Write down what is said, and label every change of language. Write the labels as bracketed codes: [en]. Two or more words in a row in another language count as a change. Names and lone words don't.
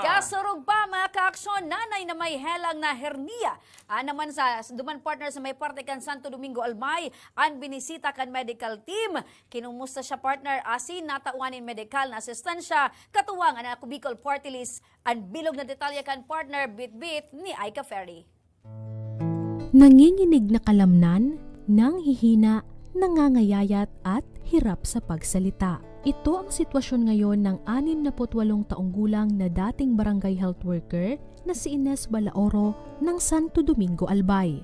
[bik] Kasurog pa mga kaaksyon, nanay na may helang na hernia. Naman sa duman partner sa may parte kan Santo Domingo Albay, ang binisita kan medical team. Kinumusta siya partner asin natauanin medikal na asistansya katuwang ang ako Bicol Party List. Ang bilog na detalye kan partner bit-bit ni Aika Ferry. [tl] Nanginginig na kalamnan, nanghihina, nangangayayat at hirap sa pagsalita. Ito ang sitwasyon ngayon ng 68 taong gulang na dating barangay health worker na si Ines Balaoro ng Santo Domingo Albay.